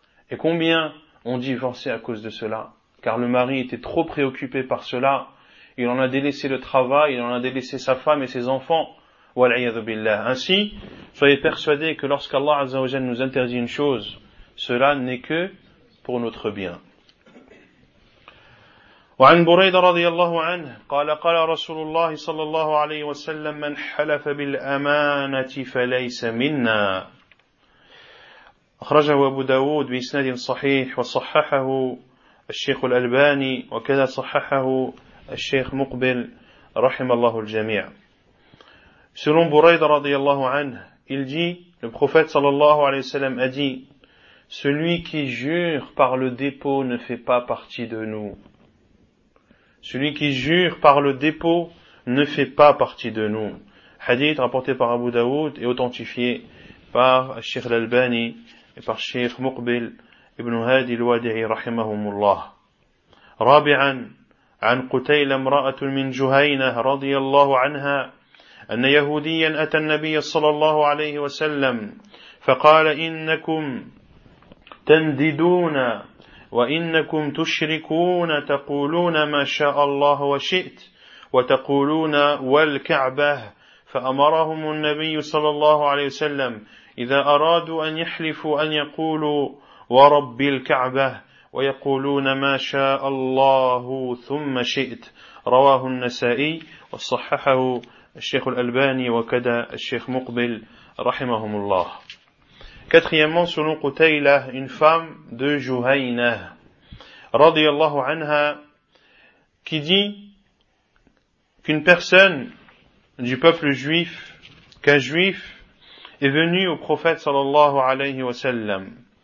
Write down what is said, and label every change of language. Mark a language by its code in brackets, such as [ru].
[fr] Et combien ont divorcé à cause de cela? Car le mari était trop préoccupé par cela, il en a délaissé le travail, il en a délaissé sa femme et ses enfants. Ainsi, soyez persuadés que lorsqu'Allah Azza wa Jalla nous interdit une chose, cela n'est que pour notre bien. [ar] وعن بريدة رضي الله عنه قال قال رسول الله صلى الله عليه وسلم من حلف بالأمانة فليس منا أخرجه أبو داود بإسناد صحيح وصححه الشيخ الألباني وكذا صححه الشيخ مقبل رحم الله الجميع. [fr] Selon Bouraïda radiyallahu anhu, il dit, le prophète sallallahu alayhi wa sallam a dit, celui qui jure par le dépôt ne fait pas partie de nous. Celui qui jure par le dépôt ne fait pas partie de nous. Hadith rapporté par Abu Daoud et authentifié par Cheikh l'Albani et par Cheikh Muqbil ibn Hadi al-Wadi'i rahimahumullah. [ar] Rabi'an, an Qutaylam ra'atun min Juhayna radiyallahu anha, أن يهوديا أتى النبي صلى الله عليه وسلم فقال إنكم تنددون وإنكم تشركون تقولون ما شاء الله وشئت وتقولون والكعبة فأمرهم النبي صلى الله عليه وسلم إذا أرادوا أن يحلفوا أن يقولوا ورب الكعبة ويقولون ما شاء الله ثم شئت رواه النسائي وصححه الشيخ الألباني وكذا الشيخ مقبل رحمهم الله. [fr] Quatrièmement, selon Qutayla, une femme de Juhayna, radiyallahu anha, qui dit qu'une personne du peuple juif, qu'un juif, est venu au prophète sallallahu alayhi wa sallam,